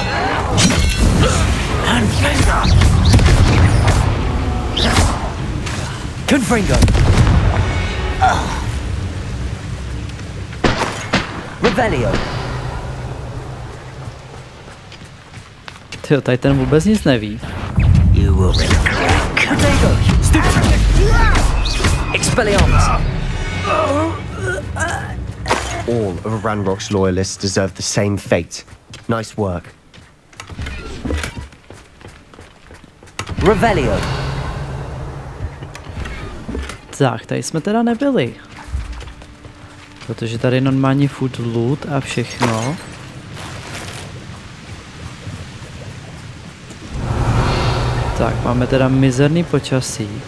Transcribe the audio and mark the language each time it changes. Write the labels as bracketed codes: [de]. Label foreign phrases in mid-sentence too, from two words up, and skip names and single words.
[la] Confringo! Revelio! [cs] Tyjo, tady ten vůbec nic neví. [en] You will regret. Potato! Stupid! Expelliarmus! All of Ranrock's loyalists deserve the same fate. Nice work. [la] Revelio! [cs] Tak, tady jsme teda nebyli. Protože tady je normální [en] food loot [cs] a všechno. Tak, máme teda mizerný počasí.